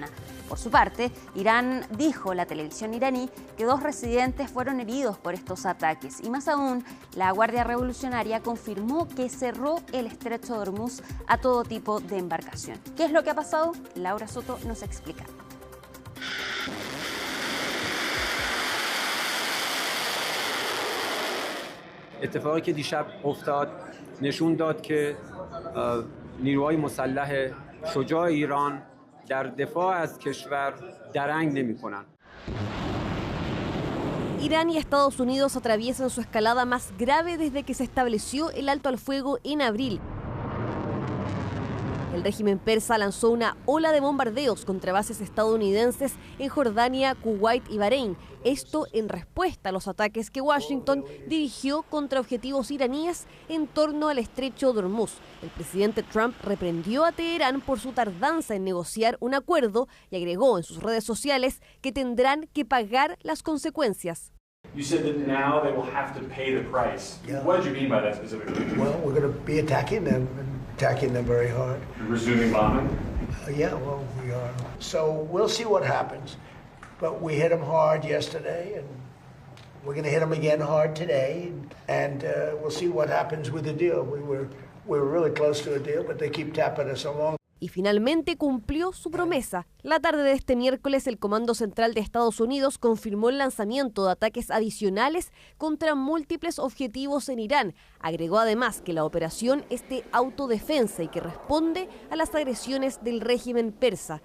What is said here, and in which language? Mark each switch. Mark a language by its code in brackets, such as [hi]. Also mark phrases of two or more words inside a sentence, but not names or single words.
[es] Por su parte, Irán dijo, la televisión iraní, que 2 residentes fueron heridos por estos ataques. Y más aún, la Guardia Revolucionaria confirmó que cerró el estrecho de Hormuz a todo tipo de embarcación. ¿Qué es lo que ha pasado? Laura Soto nos explica. [fa] اتفاقی که دیشب افتاد نشون داد که نیروهای مسلح شجاع ایران در دفاع از کشور درنگ نمی‌کنند. [es] Irán y Estados Unidos atraviesan su escalada más grave desde que se estableció el alto al fuego en abril. El régimen persa lanzó una ola de bombardeos contra bases estadounidenses en Jordania, Kuwait y Bahrein. Esto en respuesta a los ataques que Washington dirigió contra objetivos iraníes en torno al estrecho de Hormuz. El presidente Trump reprendió a Teherán por su tardanza en negociar un acuerdo y agregó en sus redes sociales que tendrán que pagar las consecuencias. [en] You said that now they will have to pay the price. Yeah. What did you mean by that specifically? Well, we're going to be attacking them very hard. Resuming bombing? Yeah, well, we are. So we'll see what happens. But we hit them hard yesterday, and we're going to hit them again hard today, and we'll see what happens with the deal. We were really close to a deal, but they keep tapping us along. [es] Y finalmente cumplió su promesa. La tarde de este miércoles, el Comando Central de Estados Unidos confirmó el lanzamiento de ataques adicionales contra múltiples objetivos en Irán. Agregó además que la operación es de autodefensa y que responde a las agresiones del régimen persa.